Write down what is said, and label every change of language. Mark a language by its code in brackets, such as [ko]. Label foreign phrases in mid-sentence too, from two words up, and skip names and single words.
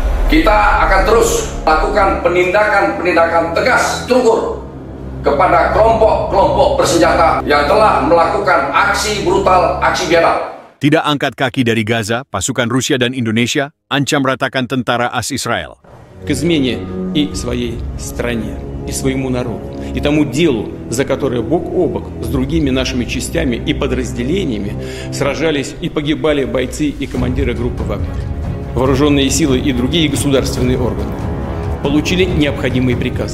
[id] Kita akan terus lakukan penindakan tegas terukur kepada kelompok-kelompok bersenjata yang telah melakukan aksi brutal, aksi biadab. Tidak angkat kaki dari Gaza, pasukan Rusia dan Indonesia ancam ratakan tentara AS Israel. [ru] К измене и своей стране, и своему народу, и тому делу, за которое бок о бок с другими нашими частями и подразделениями сражались и погибали бойцы и командиры группы «Вагнер». Вооруженные силы и другие государственные органы получили необходимые приказы.